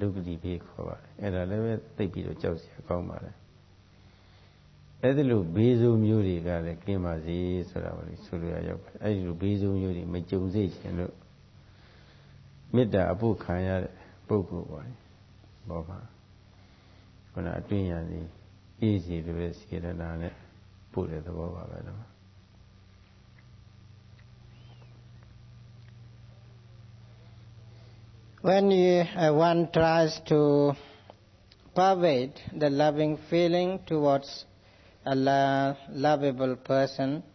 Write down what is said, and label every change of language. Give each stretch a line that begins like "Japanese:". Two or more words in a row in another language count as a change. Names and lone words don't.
Burmese: က္ခတိဘေးခေါ်ပါတယ်အဲ့ဒါလည်းပဲသိပြီးတော့ကြောက်စရာကောင်းပါတယ်အဲ့ဒီလိုဘေးဆိုးမျိုးတွေကလည်းကင်းပါစေဆိုတာကိုဆိုလိုရရောက်ပါတယ်အဲ့ဒီလိုဘေးဆိုးမျိုးတွေမကြုံစေချင်လို့မေတ္တာအဖို့ခံရတဲ့ပုဂ္ဂိုလ်ပါဘောပါခုနအတွင်းရည်အေးစီလိုတဲ့စေတနာနဲ့ပို့တဲ့သဘောပါပဲတော့
English: When one tries to pervade the loving feeling towards a lovable person,